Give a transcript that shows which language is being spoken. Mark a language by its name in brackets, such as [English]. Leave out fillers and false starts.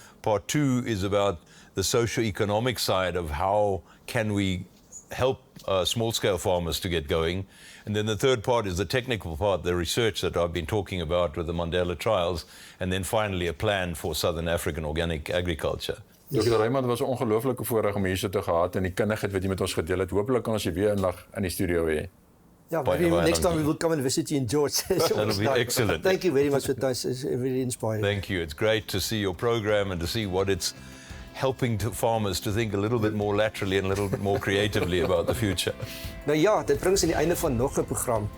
[English] Part two is about the socio-economic side of how can we help small-scale farmers to get going. And then the third part is the technical part, the research that I've been talking about with the Mandela trials. And then finally a plan for Southern African organic agriculture. Dr. [Afrikaans] Raymond, was 'n ongelooflike voorreg om hier so te gehad en die kundigheid wat jy met ons gedeel het. Hoopelik kan ons jy weer inlag in die studio hê. [English] Yeah, maybe next time we will come and visit you in George. That'll be excellent. Thank you very much for this. It's really inspiring. Thank you. It's great to see your program and to see what it's helping to farmers to think a little bit more laterally and a little bit more creatively about the future. [Afrikaans] Nou ja, dit bring ons aan die einde van nog 'n program.